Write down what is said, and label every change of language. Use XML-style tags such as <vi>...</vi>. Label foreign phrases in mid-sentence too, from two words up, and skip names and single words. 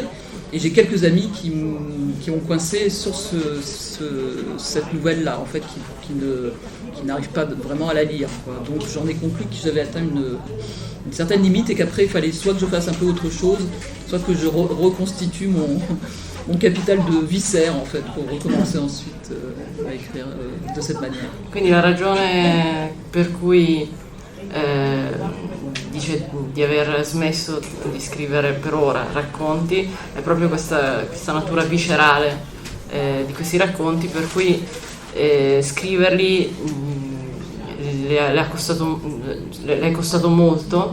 <fr>Et j'ai quelques amis qui ont coincé sur cette nouvelle-là, en fait, qui n'arrivent pas vraiment à la lire, quoi. Donc j'en ai conclu que j'avais atteint une certaine limite, et qu'après il fallait soit que je fasse un peu autre chose, soit que je reconstitue mon capital de viscères, en fait, pour recommencer ensuite à écrire de cette manière.</fr> <it>Quindi la ragione per cui dice di aver smesso di scrivere per ora racconti è proprio questa natura viscerale di questi racconti, per cui scriverli le è costato molto.</it>